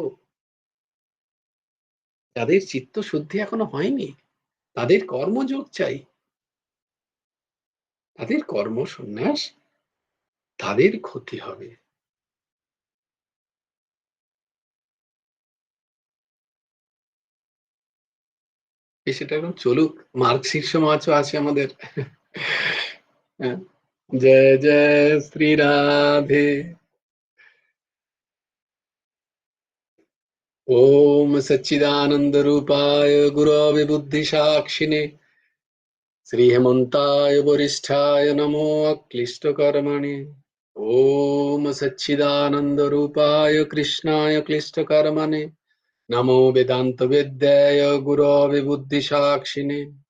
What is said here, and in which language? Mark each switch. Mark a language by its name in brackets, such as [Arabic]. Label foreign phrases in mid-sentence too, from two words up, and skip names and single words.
[Bangla] যাদের চিত্ত শুদ্ধি এখনো হয়নি, তাদের কর্মযোগ চাই, তাদের কর্ম সন্ন্যাস, তাদের ক্ষতি হবে। সেটা এখন চলুক, মার্কশীর্ষ মাছও আছে আমাদের। হ্যাঁ, জয় জয় শ্রী রাধে। [Sanskrit] ओम सच्चिदानंद रूपाय गुरवे बुद्धि साक्षिणे श्री हेमंताय वरिष्ठाय नमो अक्लिष्ट कर्मणे। ओम सच्चिदानंद रूपाय कृष्णाय क्लिष्ट कर्मणे नमो वेदांत वेद्याय गुरवे बुद्धि साक्षिणे।